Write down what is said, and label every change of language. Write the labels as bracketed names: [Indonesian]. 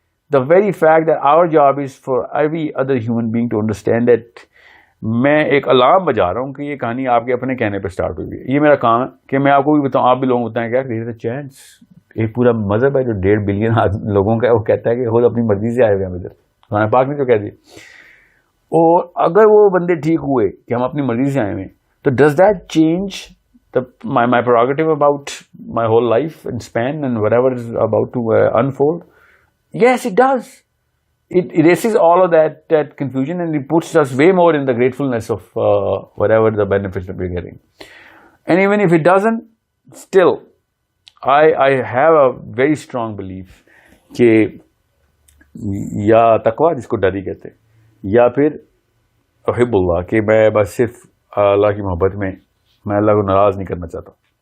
[English] The very fact that our job is for every other human being to understand that [Urdu] میں ایک alarm بجا رہا ہوں کہ یہ کہانی آپ کے اپنے کہنے پہ سٹارٹ ہوئی ہے. یہ میرا کام ہے کہ میں آپ کو بھی بتاؤں, آپ بھی لوگوں کو بتائیں کیا کہ چینس ایک پورا مذہب ہے جو 1.5 بلین لوگوں کا ہے, وہ کہتا ہے کہ خود اپنی مرضی سے آئے ہوئے ہیں ادھر. قرآن پاک نے جو کہہ دیا, اور اگر وہ بندے ٹھیک ہوئے کہ ہم اپنی مرضی سے آئے ہوئے, تو [English] Does that change my prerogative about my whole life and span and whatever is about to unfold? Yes, it does. It erases all of that confusion, and it puts us way more in the gratefulness of whatever the benefits that we're getting. And even if it doesn't, still, I have a very strong belief [Urdu] کہ یا تقوی جس کو ڈر ہی کہتے, یا پھر احب اللہ, کہ میں بس صرف اللہ کی محبت میں اللہ کو ناراض نہیں کرنا چاہتا.